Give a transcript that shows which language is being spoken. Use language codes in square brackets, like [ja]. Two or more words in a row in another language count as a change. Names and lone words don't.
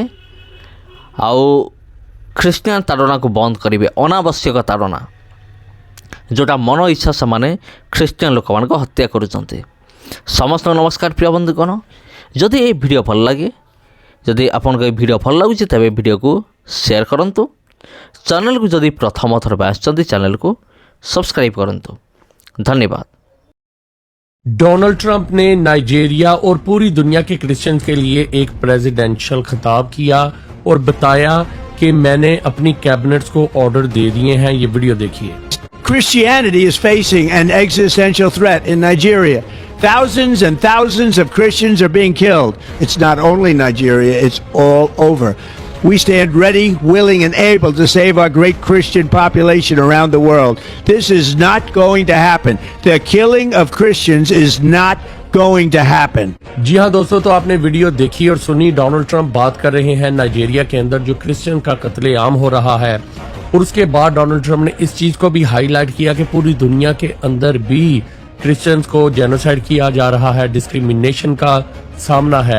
[or] ଆଉ ଖ୍ରୀଷ୍ଟିଆନ ତାଡ଼ନାକୁ ବନ୍ଦ କରିବେ, ଅନାବଶ୍ୟକ ତାଡ଼ନା, ଯେଉଁଟା ମନ ଇଚ୍ଛା ସେମାନେ ଖ୍ରୀଷ୍ଟିଆନ ଲୋକମାନଙ୍କୁ ହତ୍ୟା କରୁଛନ୍ତି। ସମସ୍ତଙ୍କୁ ନମସ୍କାର ପ୍ରିୟ ବନ୍ଧୁଗଣ। ଯଦି এই ଭିଡ଼ିଓ ଭଲ ଲାଗେ, ଯଦି ଆପଣଙ୍କୁ এই ଭିଡ଼ିଓ ଭଲ ଲାଗୁଛି, ତେବେ ଭିଡ଼ିଓକୁ ସେୟାର କରନ୍ତୁ। ଚ୍ୟାନେଲକୁ ଯଦି ପ୍ରଥମ ଥର ପାଇଁ ଆସିଛନ୍ତି, ଚ୍ୟାନେଲକୁ ସବସ୍କ୍ରାଇବ୍ କରନ୍ତୁ। ଧନ୍ୟବାଦ। [hi] डोनाल्ड ट्रंप ने नाइजीरिया और पूरी दुनिया के क्रिश्चियंस के लिए एक प्रेसिडेंशियल खिताब किया और बताया कि मैंने अपनी कैबिनेट्स को ऑर्डर दे दिए हैं। ये वीडियो देखिए। [en] Christianity is facing an existential threat in Nigeria. Thousands and thousands of Christians are being killed. It's not only Nigeria, it's all over. We stand ready, willing, and able to save our great Christian population around the world. This is not going to happen. The killing of Christians is not going to happen. [hi] जी हाँ दोस्तों, तो आपने वीडियो देखी और सुनी। डोनाल्ड ट्रंप बात कर रहे हैं नाइजीरिया के अंदर जो क्रिश्चियन का कत्लेआम हो रहा है, और उसके बाद डोनाल्ड ट्रंप ने इस चीज को भी हाईलाइट किया कि पूरी दुनिया के अंदर भी क्रिश्चियंस को जेनोसाइड किया जा रहा है, डिस्क्रिमिनेशन का सामना है।